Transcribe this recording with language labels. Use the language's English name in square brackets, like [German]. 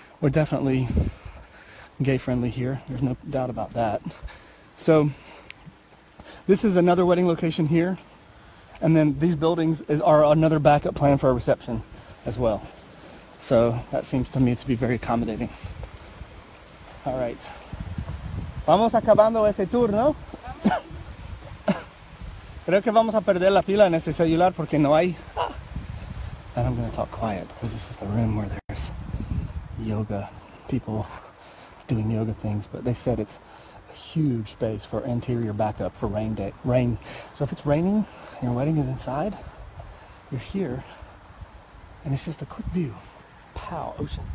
[English] We're definitely gay friendly here. There's no doubt about that. So this is another wedding location here. And then these buildings are another backup plan for a reception as well. So that seems to me to be very accommodating. All right. [Spanish] Vamos acabando ese tour, ¿no? Creo que vamos a perder la pila en ese celular porque no hay. [English] And I'm going to talk quiet because this is the room where there's yoga, people doing yoga things, but they said it's a huge space for interior backup for rain. So if it's raining and your wedding is inside, you're here and it's just a quick view. Pow, ocean.